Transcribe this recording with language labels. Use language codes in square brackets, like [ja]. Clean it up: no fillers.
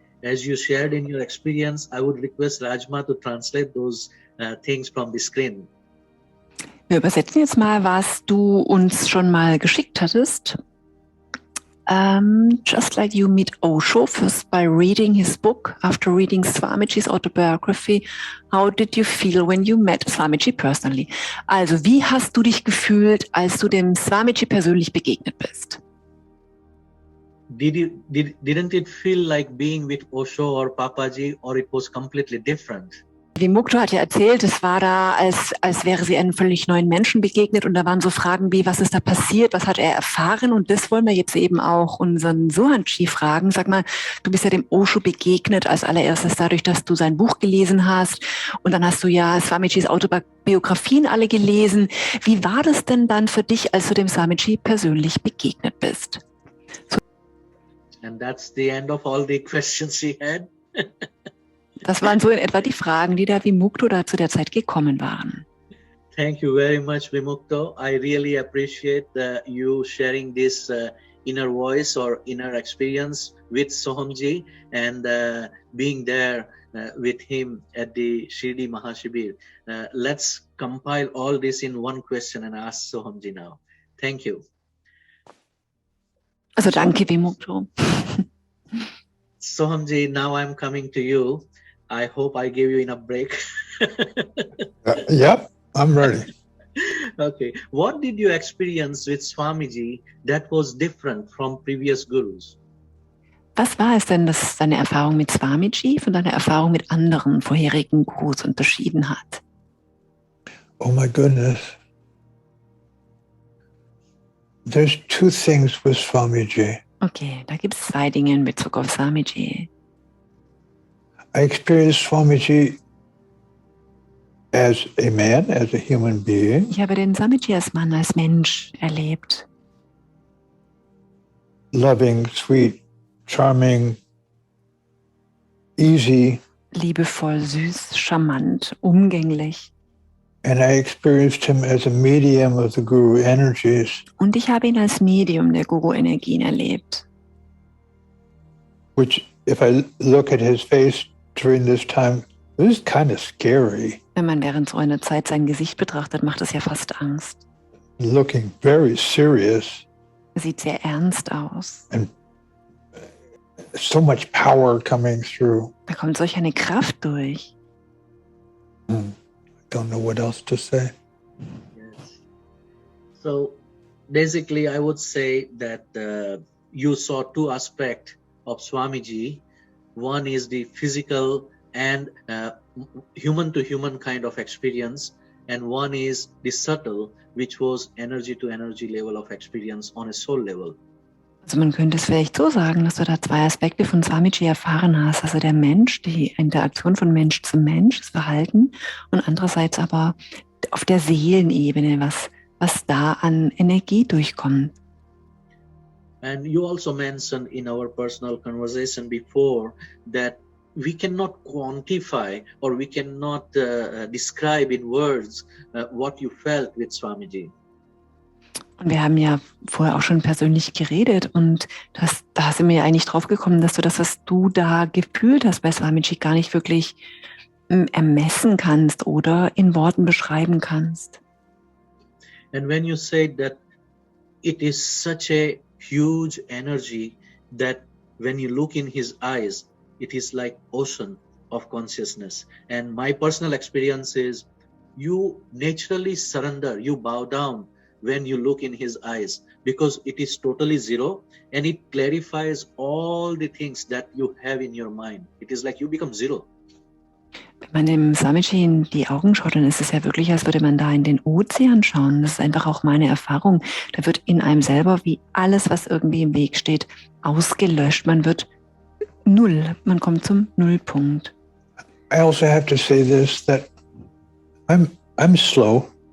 [en] As you shared in your experience, I would request Rajma to translate those things from the screen. [de] Wir übersetzen jetzt mal, was du uns schon mal geschickt hattest. [en] Just like you meet Osho, first by reading his book, after reading Swamiji's autobiography, how did you feel when you met Swamiji personally? [de] Also, wie hast du dich gefühlt, als du dem Swamiji persönlich begegnet bist? [en] Didn't it feel like being with Osho or Papaji, or it was completely different? [de] Vimukto hat ja erzählt, es war da, als wäre sie einem völlig neuen Menschen begegnet und da waren so Fragen wie, was ist da passiert, was hat er erfahren, und das wollen wir jetzt eben auch unseren Sohamji fragen. Sag mal, du bist ja dem Osho begegnet als allererstes dadurch, dass du sein Buch gelesen hast und dann hast du ja Swamijis Autobiografien alle gelesen. Wie war das denn dann für dich, als du dem Swamiji persönlich begegnet bist? [en] And that's the end of all the questions she had. [de] Das waren so in etwa die Fragen, die der Vimukto da zu der Zeit gekommen waren. [en] Thank you very much, Vimukto. I really appreciate you sharing this inner voice or inner experience with Sohamji and being there with him at the Shirdi Mahashibir. Let's compile all this in one question and ask Sohamji now. Thank you. [de] Also danke, Vimukto. [en] Sohamji, now I'm coming to you. I hope I gave you enough break. Yep, I'm ready. Okay. What did you experience with Swamiji that was different from previous gurus? [de] Was war es denn, das deine Erfahrung mit Swamiji von deiner Erfahrung mit anderen vorherigen Gurus unterschieden hat? [en] Oh my goodness. There's 2 things with Swamiji. [de] Okay, da gibt es 2 Dinge in Bezug auf Swamiji. [en] I experienced Swamiji as a man, as a human being. [de] Ich habe den Swamiji als Mann, als Mensch erlebt. [en] Loving, sweet, charming, easy. [de] Liebevoll, süß, charmant, umgänglich. [en] And I experienced him as a medium of the Guru energies. [de] Und ich habe ihn als Medium der Guru-Energien erlebt. [en] Which, if I look at his face during this time, it was kind of scary. [de] Wenn man während so einer Zeit sein Gesicht betrachtet, macht es ja fast Angst. [en] Looking very serious. [de] Er sieht sehr ernst aus. [en] And so much power coming through. [de] Da kommt solch eine Kraft durch. [en] Don't know what else to say. Yes. So basically, I would say that you saw 2 aspects of Swamiji. One is the physical and human-to-human kind of experience, and one is the subtle, which was energy-to-energy level of experience on a soul level. [de] Also man könnte es vielleicht so sagen, dass du da 2 Aspekte von Swamiji erfahren hast. Also der Mensch, die Interaktion von Mensch zu Mensch, das Verhalten, und andererseits aber auf der Seelenebene, was da an Energie durchkommt. [en] And you also mentioned in our personal conversation before that we cannot quantify or we cannot describe in words what you felt with Swamiji. [de] Und wir haben ja vorher auch schon persönlich geredet und da sind wir ja eigentlich drauf gekommen, dass du das, was du da gefühlt hast bei Swamiji, gar nicht wirklich ermessen kannst oder in Worten beschreiben kannst. [en] And when you said that it is such a huge energy that when you look in his eyes, it is like ocean of consciousness. And my personal experience is you naturally surrender, you bow down when you look in his eyes, because it is totally zero and it clarifies all the things that you have in your mind. It is like you become zero. [de] Wenn man dem Swamiji in die Augen schaut, dann ist es ja wirklich, als würde man da in den Ozean schauen. Das ist einfach auch meine Erfahrung. Da wird in einem selber wie alles, was irgendwie im Weg steht, ausgelöscht. Man wird null. Man kommt zum Nullpunkt. [en] I also have to say this, that I'm slow.